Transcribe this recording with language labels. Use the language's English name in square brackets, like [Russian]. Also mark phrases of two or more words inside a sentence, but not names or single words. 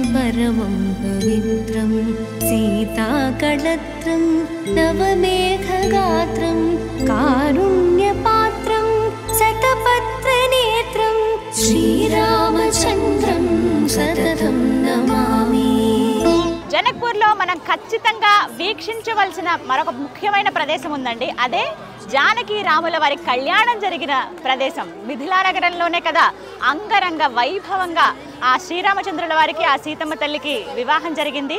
[Sanskrit] परमं पवित्रं सीताकळत्रं नवमेघगात्रं कारुण्यपात्रं शतपत्रनेत्रं श्रीरामचन्द्रं सततं नमामि। [Telugu] జనక్పూర్లో మనం ఖచ్చితంగా వీక్షించవలసిన మరొక ముఖ్యమైన ప్రదేశం ఉందండి. అదే జానకి రాముల వారి కళ్యాణం జరిగిన ప్రదేశం. మిథిలా నగరంలోనే కదా అంగరంగ వైభవంగా ఆ శ్రీరామచంద్రుల వారికి ఆ సీతమ్మ తల్లికి వివాహం జరిగింది.